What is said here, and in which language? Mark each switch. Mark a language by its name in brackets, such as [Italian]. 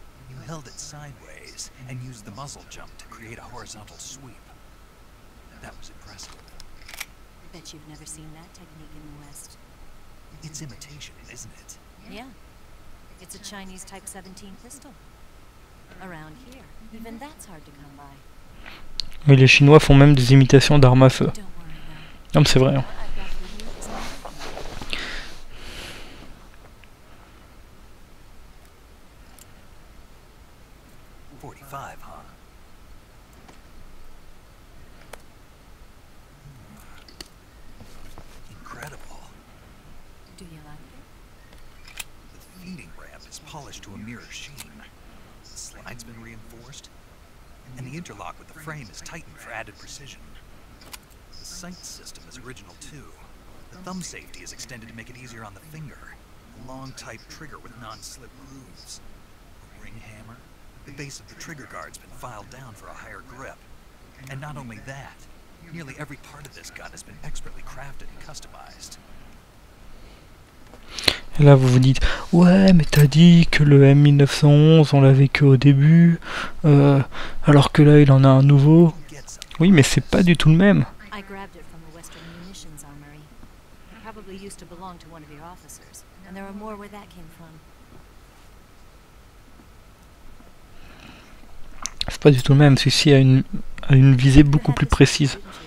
[English] You held it sideways and used the muzzle jump to create a horizontal sweep. That was impressive. Bet you've never seen that technique in the West. It's imitation, isn't it? Yeah. It's a Chinese Type 17 pistol. Around here, even that's hard to come by. [French] Oui, les Chinois font même des imitations d'armes à feu. Non mais c'est vrai. Hein. [English] Incredible. Do you like it? The feeding ramp is polished to a mirror sheen. The slide's been reinforced, and the interlock with the frame is tightened for added precision. The sight system is original too. The thumb safety is extended to make it easier on the finger. A long type trigger with non-slip grooves. A ring hammer. The base of the trigger guard's been filed down for a higher grip. And not only that, nearly every part of this gun has been expertly crafted and customized. [French] Et là vous vous dites, ouais mais t'as dit que le M1911 on l'avait que au début, alors que là il en a un nouveau. Oui mais c'est pas du tout le même. [English] I grabbed it from the Western Munitions Armory. It probably used to belong to one of your officers, and there are more where that came from. [French] C'est pas du tout le même, celui-ci a une visée beaucoup plus précise.